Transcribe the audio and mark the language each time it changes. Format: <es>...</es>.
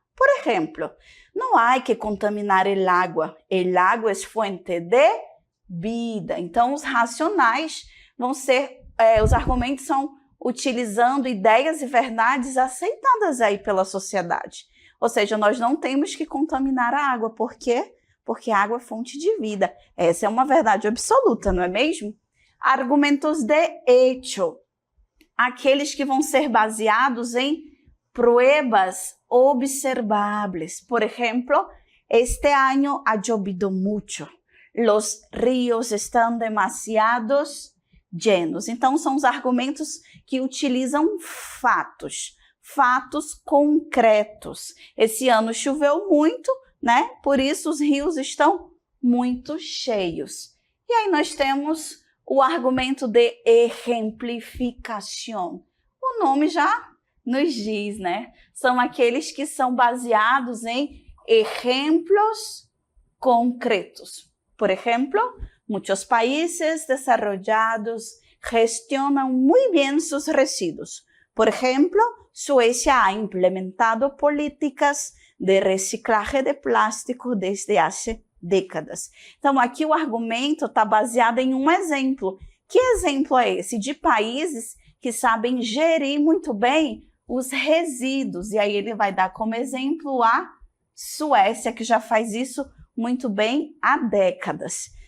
<es>Por ejemplo, no hay que contaminar el agua es fuente de vida.</es> <pt>Então, os racionais vão ser, os argumentos são utilizando ideias e verdades aceitadas aí pela sociedade. Ou seja, nós não temos que contaminar a água. Por quê? Porque a água é fonte de vida. Essa é uma verdade absoluta, não é mesmo?</pt> <es>Argumentos de hecho.</es> <pt>Aqueles que vão ser baseados em</pt> <es>pruebas observables. Por ejemplo, este año ha llovido mucho. Los ríos están demasiados llenos.</es> <pt>Então, são os argumentos que utilizam fatos concretos. Esse ano choveu muito, né? Por isso os rios estão muito cheios. E aí nós temos o argumento de exemplificação. O nome já nos diz, né? São aqueles que são baseados em exemplos concretos. Por exemplo,</pt> <es>muitos países desarrollados gestionam muy bien sus residuos. Por ejemplo, Suecia ha implementado políticas de reciclaje de plástico desde hace décadas.</es> <pt>Então, aqui o argumento está baseado em um exemplo. Que exemplo é esse? De países que sabem gerir muito bem os resíduos. E aí ele vai dar como exemplo a Suécia, que já faz isso muito bem há décadas.</pt>